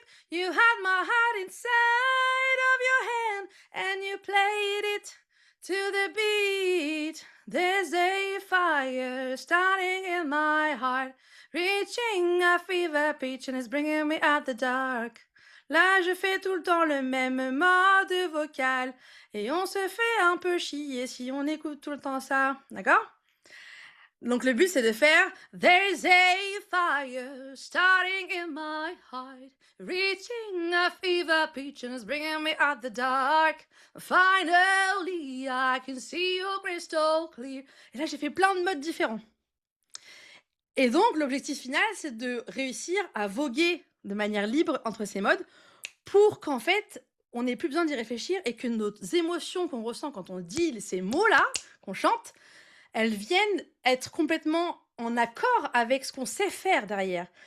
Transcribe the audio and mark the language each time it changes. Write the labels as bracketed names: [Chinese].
[English] You had my heart inside of your hand and you played it to the beat. There's a fire starting in my heart, reaching a fever pitch and it's bringing me out the dark. [French] Là, je fais tout le temps le même mode vocal et on se fait un peu chier si on écoute tout le temps ça, d'accord? Donc le but c'est de faire [English] There's a fire starting in my heart, reaching a fever pitch and it's bringing me out the dark. Finally, I can see you crystal clear. [French] Et là j'ai fait plein de modes différents. Et donc l'objectif final c'est de réussir à voguer de manière libre entre ces modes pour qu'en fait on n'ait plus besoin d'y réfléchir et que nos émotions qu'on ressent quand on dit ces mots-là, qu'on chante, elles viennent être complètement en accord avec ce qu'on sait faire derrière.